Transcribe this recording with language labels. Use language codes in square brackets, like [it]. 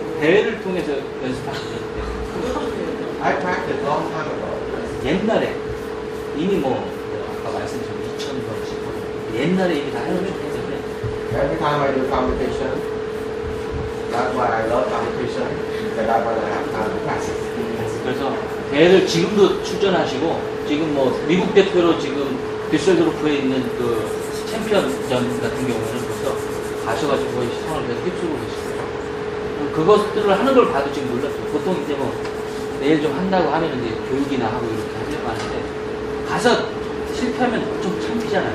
[ko] 대회를 통해서 연습하시죠. [en] I practiced long time ago. [ko] 옛날에 이미 뭐 아까 말씀드린 2000번 옛날에 이미 다 해놓으셨기 때문에 [en] Every time I do competition, that's why I love competition. Because that's why I have time to practice. [ko] 그래서 대회를 지금도 출전하시고 지금 뭐 미국 대표로 지금 düsseldorf에 있는 그 챔피언전 같은 경우는 벌써 가셔가지고 거의 시상을 계속 휩쓰고 계시고요. 그것들을 하는 걸 봐도 지금 놀랐어요. 보통 이제 뭐 내일 좀 한다고 하면 이제 교육이나 하고 이렇게 하려고 하는데 가서 실패하면 좀 창피잖아요.